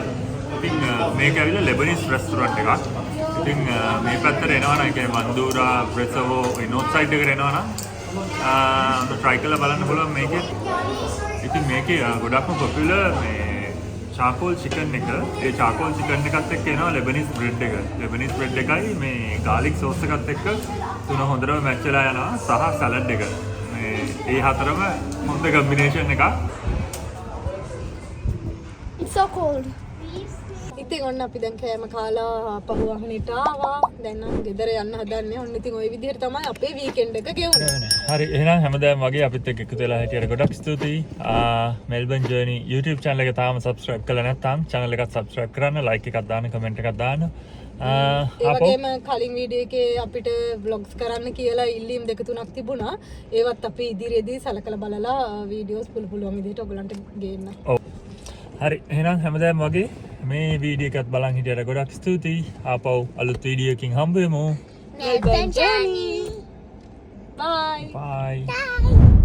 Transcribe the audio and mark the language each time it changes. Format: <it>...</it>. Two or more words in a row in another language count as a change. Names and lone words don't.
<si>ඉතින් මේක ඇවිල්ලා</si> <en>Lebanese restaurant</en> <si>එකක්. ඉතින් මේ පැත්තට එනවා නම් ඒ කියන්නේ මන්දූරා ප්‍රෙසවෝ ඒ</si> <en>north side</en> <si>එකට එනවා නම් try කරලා බලන්න පුළුවන් මේකේ. ඉතින් මේකේ ගොඩක්ම පොපියුලර් මේ</si> <en>charcoal chicken</en> <si>එක. ඒ</si> <en>charcoal chicken</en> <si>එකත් එක්ක එනවා</si> <en>Lebanese bread</en> <si>එක.</si> <en>Lebanese bread</en> <si>එකයි මේ</si> <en>garlic sauce</en> <si>එකත් එක්ක තුන හොඳටම මැච් වෙලා යනවා සහ salad එක. මේ ඒ හතරම හොඳ combination එකක්.</si> <en>It's so cold.</en> <si>ඉතින් ඔන්න අපි දැන් කෑම කාලා පහුවහනට ආවා. දැන් නම් ගෙදර යන්න හදන්නේ. ඔන්න ඉතින් ওই විදිහට තමයි අපේ වීකෙන්ඩ් එක ගෙවුනේ. හරි එහෙනම් හැමදාම වගේ අපිත් එක්ක එකතු වෙලා හිටියට ගොඩක් ස්තුතියි. මෙල්බන් ජර්නි YouTube channel එක තාම subscribe කරලා නැත්නම් channel එකත් subscribe කරන්න, like එකක් දාන්න, comment එකක් දාන්න. ඒ වගේම කලින් වීඩියෝ එකේ අපිට vlogs කරන්න කියලා ඉල්ලීම් දෙක තුනක් තිබුණා. ඒවත් අපි ඉදිරියේදී සලකලා බලලා වීඩියෝස් පුළුවන් විදිහට ඔයගලන්ට ගේන්න. ඔව්. හරි එහෙනම් හැමදාම වගේ මේ වීඩියෝ එකත් බලන් හිටියට ගොඩක් ස්තුතියි. ආපහු අලුත් වීඩියෝ එකකින් හම්බ වෙමු. Melbourne journey.</si> <en>Bye. Bye. Bye.</en>